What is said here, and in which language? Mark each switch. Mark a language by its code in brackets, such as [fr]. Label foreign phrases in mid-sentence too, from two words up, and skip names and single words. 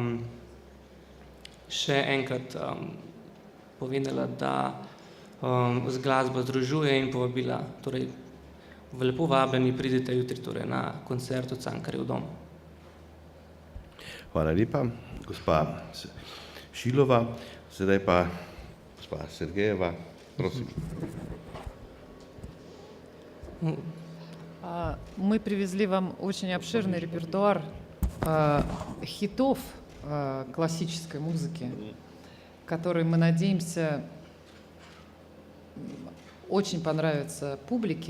[sl] še enkrat povedala, da z glasbo združuje in povabila, torej lepo vabljeni, pridite jutri torej na koncert v Cankarjev dom. Hvala lepa, gospa Šilova. Sedaj pa gospa Sergejeva, prosim. [ru] Мы привезли вам очень обширный репертуар хитов классической музыки, который, мы надеемся, очень понравится публике.